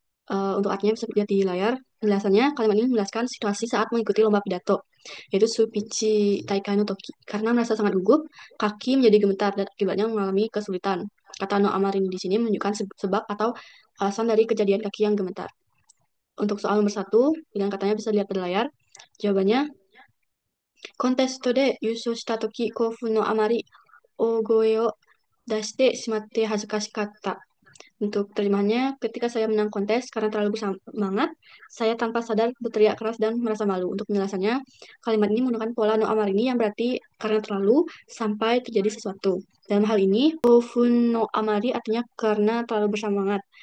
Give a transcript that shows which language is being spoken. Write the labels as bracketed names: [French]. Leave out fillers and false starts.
[Indonesian] Untuk artinya bisa dilihat di layar. Penjelasannya, kalimat ini menjelaskan situasi saat mengikuti lomba pidato, yaitu supichi taikai no toki. Karena merasa sangat gugup, kaki menjadi gemetar dan akibatnya mengalami kesulitan. Kata no amari di sini menunjukkan sebab atau alasan dari kejadian kaki yang gemetar. Untuk soal nomor 1, pilihan katanya bisa dilihat pada layar. Jawabannya, [Japanese] コンテストで優勝したとき、興奮のあまり大声を出してしまって恥ずかしかった. [Indonesian] Untuk terjemahannya, ketika saya menang kontes karena terlalu bersemangat, saya tanpa sadar berteriak keras dan merasa malu. Untuk penjelasannya, kalimat ini menggunakan pola no amar ini yang berarti karena terlalu sampai terjadi sesuatu. Dalam hal ini, kofun no amari artinya karena terlalu bersemangat.